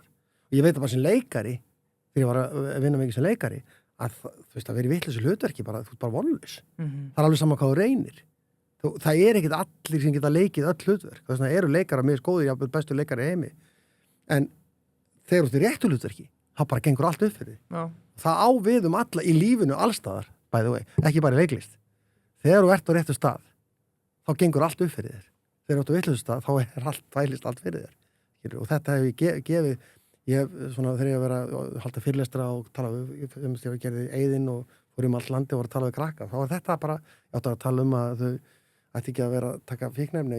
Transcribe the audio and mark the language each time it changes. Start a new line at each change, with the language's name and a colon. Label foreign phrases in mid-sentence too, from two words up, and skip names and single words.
Icelandic: Og ég veit að bara sem leikari, þegar ég var að vinna mikið sem leikari, að þú veist að vera í vitlausu hlutverki bara, þú ert bara vonlaus. Það alveg sama hvað þú reynir. Það ekkit allir sem geta leikið öll hlutverk. Þess vegna eru leikara mjög góðir, jafnvel bestu leikari í heimi. En þegar þú ert í réttu hlutverki, þá bara gengur allt upp fyrir því. Já. Það á við alla í lífinu allstaðar,
English: by the way,
Icelandic: ekki bara í leiklist. Þegar þú ert á réttu stað, þá gengur allt upp fyrir þér. Þegar þú ert á vitlausu stað, þá tvælist allt fyrir þér. Og þetta hef ég gefið, þegar ég var að halda fyrirlestra og tala ég gerði Eiðinn og fór allt landi og var að tala við krakka, þá var þetta bara, ég átti að tala að þau ætti ekki að vera að taka fíknefni.